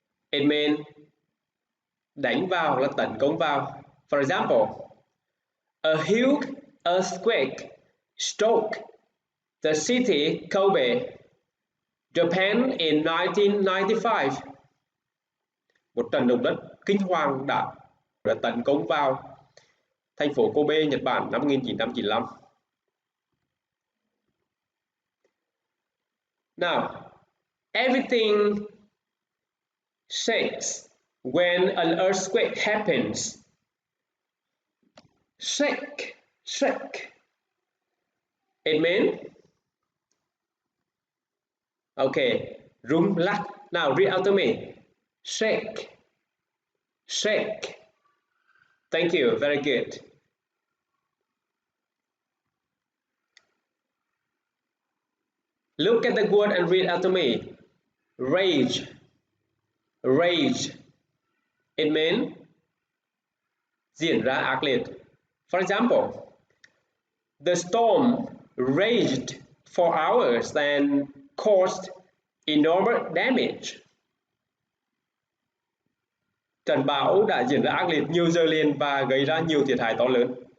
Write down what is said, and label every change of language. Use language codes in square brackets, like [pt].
[en] It means [vi] đánh vào là tấn công vào. [en] For example, a huge earthquake struck the city Kobe, Japan in 1995. [vi] Một trận động đất kinh hoàng đã tấn công vào thành phố Kobe, Nhật Bản năm 1995. [en] Now, everything shakes when an earthquake happens. Shake, shake. It means, okay, [vi] rung lắc. [en] Now read after me. Shake, shake. Thank you, very good. Look at the word and read after me. Rage, rage. It means [vi] diễn ra ác liệt. [en] For example, the storm raged for hours and caused enormous damage. [vi] Trận bão đã diễn ra ác liệt nhiều giờ liền và gây ra nhiều thiệt hại to lớn.